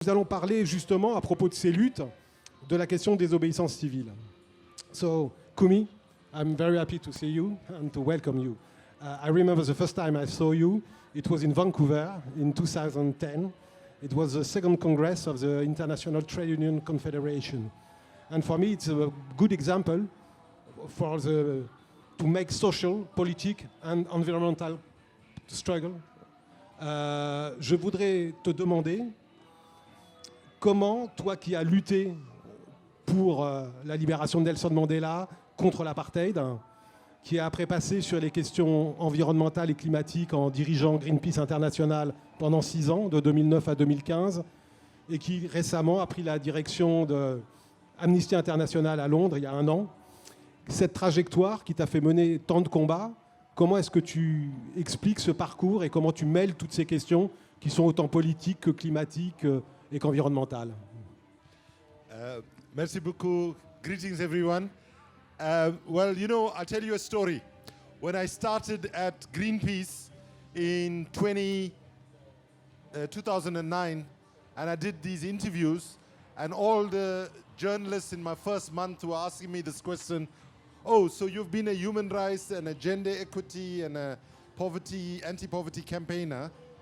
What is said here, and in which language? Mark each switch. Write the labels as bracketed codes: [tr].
[fr] Nous allons parler justement à propos de ces luttes de la question des désobéissance civile. [en] So, Kumi, I'm very happy to see you and to welcome you. I remember the first time I saw you, it was in Vancouver in 2010. It was the second Congress of the International Trade Union Confederation. And for me, it's a good example to make social, politique and environmental struggle. [fr] Je voudrais te demander comment, toi qui as lutté pour la libération de Nelson Mandela, contre l'apartheid, qui a après passé sur les questions environnementales et climatiques en dirigeant Greenpeace International pendant 6 ans, de 2009 à 2015, et qui récemment a pris la direction de Amnesty International à Londres il y a 1 an. Cette trajectoire qui t'a fait mener tant de combats, comment est-ce que tu expliques ce parcours et comment tu mêles toutes ces questions qui sont autant politiques que climatiques et qu'environnementales? Merci beaucoup. [en] Greetings, everyone. Well, you know, I'll tell you a story. When I started at Greenpeace in 2009, and I did these interviews, and all the journalists in my first month were asking me this question, oh, so you've been a human rights and a gender equity and a poverty, anti-poverty campaigner.